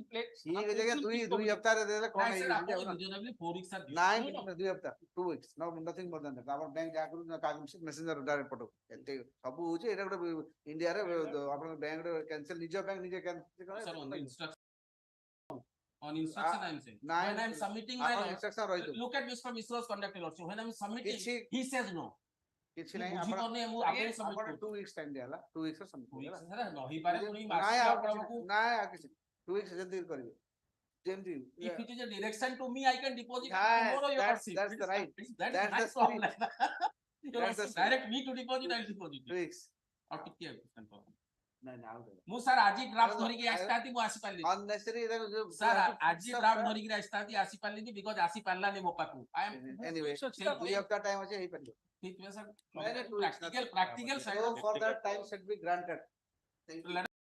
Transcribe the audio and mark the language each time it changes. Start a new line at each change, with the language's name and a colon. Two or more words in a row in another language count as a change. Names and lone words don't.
Odia: ଠିକ ଅଛି ଆଜ୍ଞା ଦୁଇ ହପ୍ତାରେ ଦେଲେ କଣ ହେଇଯିବ
English: reasonably 4 weeks sir
Odia: ନାଇଁ 2 ହପ୍ତା
English: 2 weeks no nothing more than that our bank
Odia: ଯାହା କରୁ
English: messenger direct
Odia: ପଠଉ ଏତେ ସବୁ ହଉଛି ଏଟା ଗୋଟେ ଇଣ୍ଡିଆରେ ଆପଣଙ୍କ ବ୍ୟାଙ୍କ ରେ କ୍ୟାନ୍ସେଲ ନିଜ ବ୍ୟାଙ୍କ ନିଜେ କ୍ୟାନ୍ସେଲ
English: sir on instruction I am saying when I am submitting my look at Mr. Misra's conduct lordship when I am submitting he says no
Odia: କିଛି ନାହିଁ ଆପଣ
English: 2 weeks time
Odia: ଦିଆଲା 2 weeks ର ସବମିଟ sir ରହି ପାରେ ପୁଣି ନାଇଁ କିଛି 2 weeks ଯେମିତି କରିବେ ଯେମିତି
English: if it is a direction to me I can deposit tomorrow your lordship that's the right that's the problem direct me to deposit I will deposit 2 weeks
Odia: और ଟିକେ ନାଇଁ ନାଇଁ ମୁଁ ସାର୍ ଆଜି ଡ୍ରାଫ୍ଟ ଧରିକି ଆସିଥାନ୍ତି ମୁଁ ଆସି ପାରିଲିନି
English: unnecessary
Odia: ସାର୍ ଆଜି ଡ୍ରାଫ୍ଟ ଧରିକି ଆସିଥାନ୍ତି ଆସି ପାରିଲିନି ବିକଜ ଆସି ପାରିଲାନି ମୋ ପାଖକୁ anyway 2 ହପ୍ତା time ଅଛି ହେଇ ପାରିବ
Hindi: ठीक है सर practical
English: so for that time should be granted